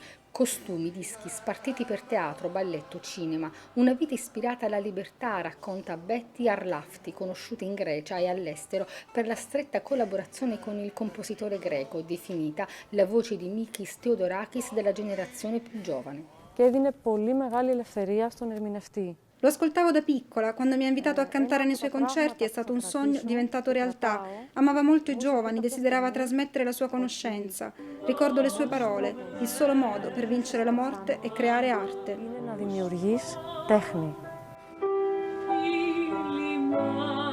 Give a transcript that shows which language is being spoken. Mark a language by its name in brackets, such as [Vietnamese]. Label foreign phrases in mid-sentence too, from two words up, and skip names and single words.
[Italian] Costumi, dischi, spartiti per teatro, balletto, cinema. Una vita ispirata alla libertà, racconta Betty Arlafti, conosciuta in Grecia e all'estero per la stretta collaborazione con il compositore greco, definita la voce di Mikis Theodorakis della generazione più giovane. [Greek] και έδινε πολύ μεγάλη ελευθερία στον ερμηνευτή. [Italian] Lo ascoltavo da piccola, quando mi ha invitato a cantare nei suoi concerti è stato un sogno diventato realtà. Amava molto i giovani, desiderava trasmettere la sua conoscenza. Ricordo le sue parole: il solo modo per vincere la morte è creare arte. [Greek] Είναι να δημιουργείς τέχνη.